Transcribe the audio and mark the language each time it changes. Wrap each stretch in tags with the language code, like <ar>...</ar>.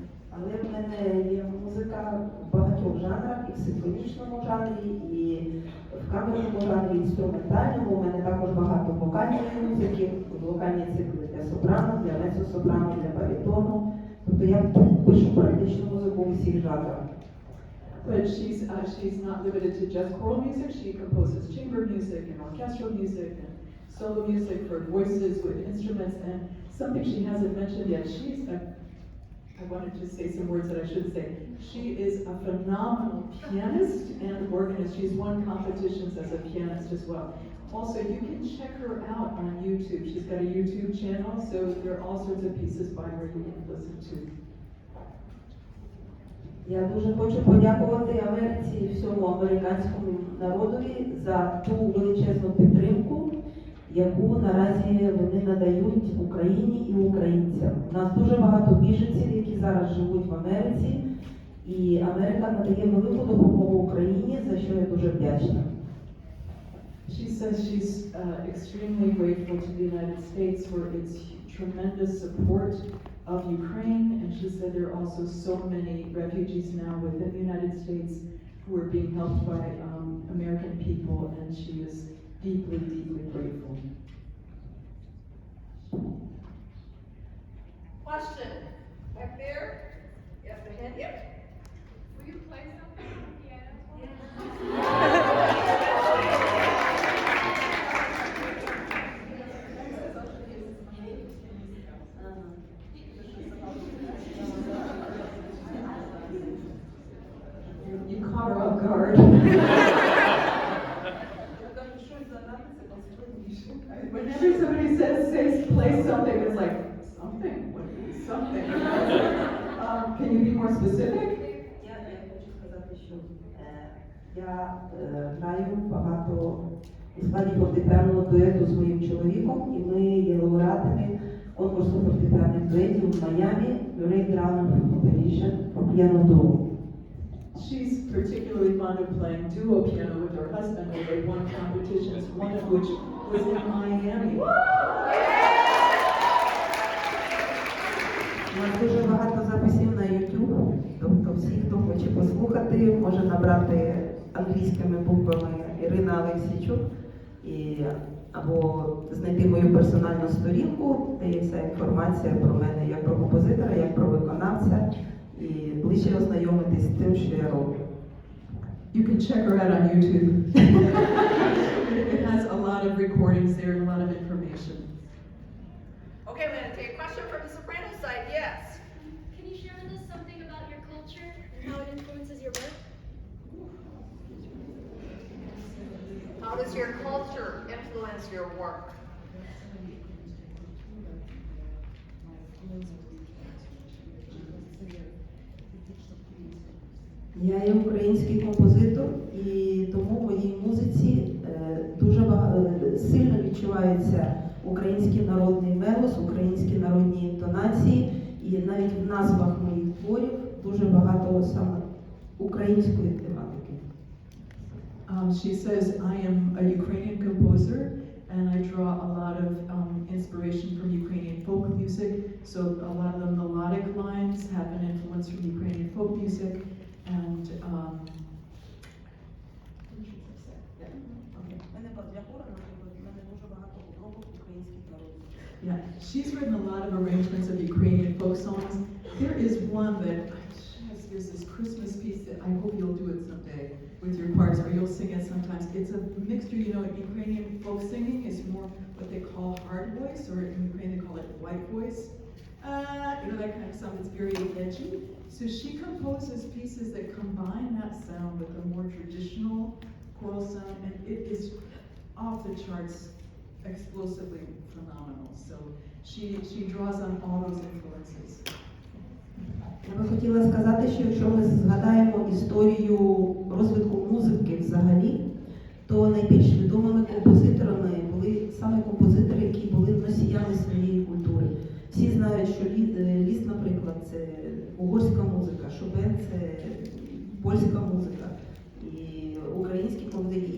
<uk>Але в мене є музика в багатьох жанрах, і в симфонічному жанрі, і в камерному жанрі, інструментальному. У мене також багато вокальної музики, вокальні цикли для сопрано, для меццо-сопрано, для баритону. Тобто я пишу практично музику у всіх жанрах.</uk> <en>But she's not limited to just choral music. She composes chamber music and orchestral music solo music for voices with instruments, and something she hasn't mentioned yet, I wanted to say some words that I should say. She is a phenomenal pianist and organist. She's won competitions as a pianist as well. Also, you can check her out on YouTube. She's got a YouTube channel, so there are all sorts of pieces by her you can listen to.</en> <uk>Я дуже хочу подякувати Америці і всьому американському народові за ту величезну підтримку, яку наразі вони надають Україні і українцям. У нас дуже багато біженців, які зараз живуть в Америці, і Америка надає велику допомогу Україні, за що я дуже вдячна.</uk> <en>She says she's extremely grateful to the United States for its tremendous support of Ukraine, and she said there are also so many refugees now within the United States who are being helped by American people, and she is deeply, deeply grateful. Question. Back there? Yes, the hand. Yep. Will you play something on the piano? You caught her off guard. Whenever somebody says play something, it's like, something? What is something? Can you be more specific?</en> <uk>Я хочу сказати, що я граю багато у складі фортепіаного дуету з моїм чоловіком, і ми є лауреатами конкурсу фортепіаних дуетів в Майамі, Great Round Competition for Piano Duo.</uk> <en>She's particularly fond of playing duo piano with her husband, and they won competitions, one of which was in Miami.</en> <uk>У нас дуже багато записів на YouTube, тобто всі, хто хоче послухати, може набрати англійськими буквами Ірина Aleksiychuk або знайти мою персональну сторінку, де є вся інформація про мене як про композитора, як про виконавця, і ближче ознайомитись з тим, що я роблю.</uk> <en>You can check her out on YouTube. It has a lot of recordings there and a lot of information. Okay, we're going to take a question from the soprano side. Yes. Can you share with us something about your culture and how it influences your work? How does your culture influence your work?</en> <uk>Я є український композитор, і тому в моїй музиці дуже сильно відчувається український народний мелос, українські народні інтонації, і навіть в назвах моїх творів дуже багато саме української тематики.</uk> <en>She says, I am a Ukrainian composer, and I draw a lot of inspiration from Ukrainian folk music. So a lot of the melodic lines have an influence from Ukrainian folk music. And yeah, she's written a lot of arrangements of Ukrainian folk songs. There is one that there's this Christmas piece that I hope you'll do it someday with your choirs, or you'll sing it sometimes. It's a mixture, you know, Ukrainian folk singing is more what they call hard voice, or in Ukraine they call it white voice. You know, that kind of sound that's very edgy. So she composes pieces that combine that sound with a more traditional choral sound, and it is off the charts, explosively phenomenal. So she draws on all those influences.</en> <uk>Я би хотіла сказати, що якщо ми згадаємо історію розвитку музики взагалі, то найбільш відомими композиторами були саме композитори, які були носіями своєї культури. Всі знають, що Ліст, наприклад, це угорська музика, Шопен – це польська музика, і українські композитори.</uk>